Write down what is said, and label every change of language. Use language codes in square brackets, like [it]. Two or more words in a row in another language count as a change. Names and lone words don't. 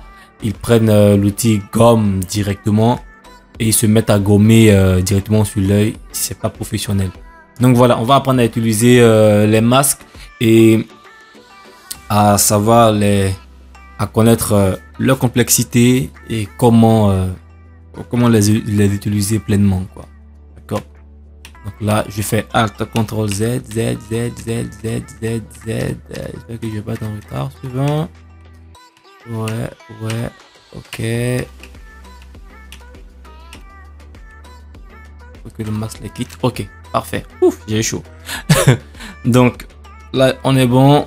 [fr] Ils prennent l'outil gomme directement et ils se mettent à gommer directement sur l'œil si c'est pas professionnel. Donc voilà, on va apprendre à utiliser les masques et à savoir à connaître leur complexité et comment les utiliser pleinement, quoi. D'accord. Donc là, je fais Alt, CTRL Z, Z, Z, Z, Z, Z, Z. J'espère que je vais pas être en retard. Suivant. Ouais, ok. Faut que le masque les quitte. Ok, parfait. Ouf, j'ai chaud. Donc là, on est bon.